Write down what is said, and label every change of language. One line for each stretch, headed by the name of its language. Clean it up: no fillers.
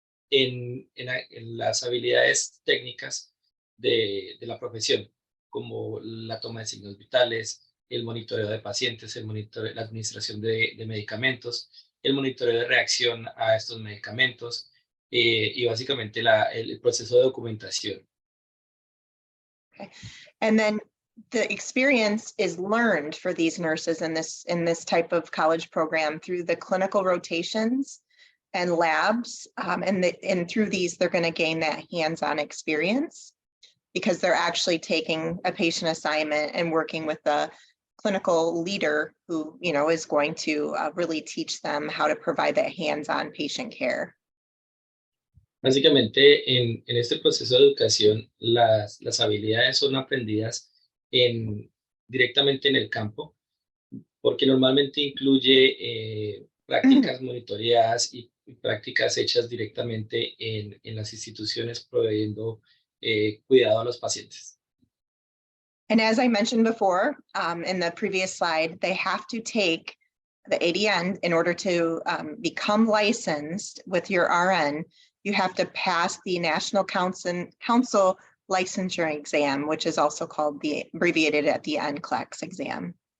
Spanish: en las habilidades técnicas de la profesión, como la toma de signos vitales, el monitoreo de pacientes, la administración de medicamentos, el monitoreo de reacción a estos medicamentos, y básicamente el proceso de documentación.
English: Okay. And then the experience is learned for these nurses in this type of college program through the clinical rotations and labs, and through these they're going to gain that hands-on experience because they're actually taking a patient assignment and working with the clinical leader who is going to really teach them how to provide that hands-on patient care.
Spanish: Básicamente, en este proceso de educación, las habilidades son aprendidas directamente en el campo, porque normalmente incluye prácticas monitoreadas y prácticas hechas directamente en las instituciones proveyendo cuidado a los pacientes.
English: And as I mentioned before, in the previous slide, they have to take the ADN in order to become licensed with your RN. You have to pass the National Council licensure exam, which is also called abbreviated at the NCLEX exam.